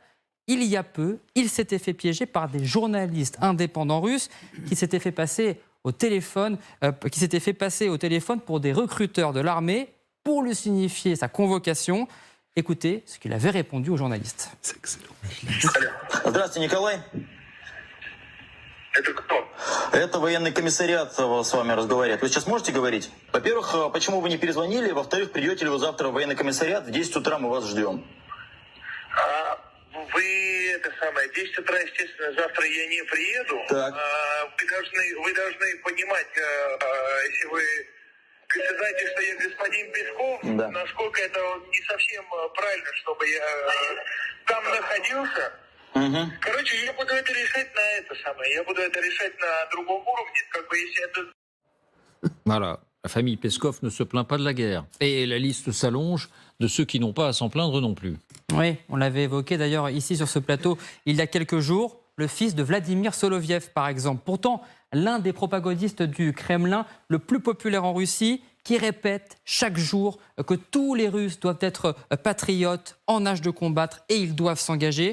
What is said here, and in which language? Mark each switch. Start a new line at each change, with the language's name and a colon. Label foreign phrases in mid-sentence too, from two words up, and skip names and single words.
French: Il y a peu, il s'était fait piéger par des journalistes indépendants russes qui s'étaient fait passer au téléphone pour des recruteurs de l'armée pour lui signifier sa convocation. Écoutez ce qu'il avait répondu aux journalistes. C'est excellent.
Russian: Здравствуйте, Николай. Это кто? Это военный комиссариат с вами разговаривает. Вы сейчас можете говорить? Во-первых, почему вы не перезвонили? Во-вторых, придете ли вы завтра в военный комиссариат? В 10 утра мы вас ждем. Вы 10 утра, естественно, завтра я не приеду. Так. Вы должны понимать, если вы знаете, что я господин Песков, Да. насколько это не совсем правильно, чтобы я там находился. Угу. Короче, я буду это решать я буду это решать на другом уровне, если это...
French: Voilà, la famille Peskov ne se plaint pas de la guerre. Et la liste s'allonge de ceux qui n'ont pas à s'en plaindre non plus. Oui, on l'avait évoqué d'ailleurs ici sur ce plateau il y a quelques jours, le fils de Vladimir Soloviev par exemple. Pourtant, l'un des propagandistes du Kremlin le plus populaire en Russie, qui répète chaque jour que tous les Russes doivent être patriotes, en âge de combattre et ils doivent s'engager.